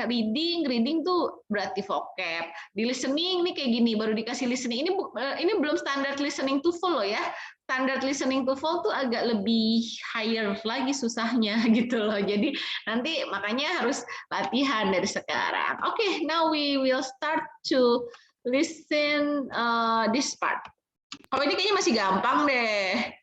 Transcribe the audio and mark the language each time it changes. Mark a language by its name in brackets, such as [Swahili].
[Indonesian] Reading tuh berarti vocab. Di listening nih kayak gini, baru dikasih listening. Ini belum standar listening TOEFL loh ya. Standar listening TOEFL tuh agak lebih higher lagi susahnya gitu loh. Jadi nanti makanya harus latihan dari sekarang. [English] Oke, now we will start to listen this part. [Indonesian] Oh, ini kayaknya masih gampang deh.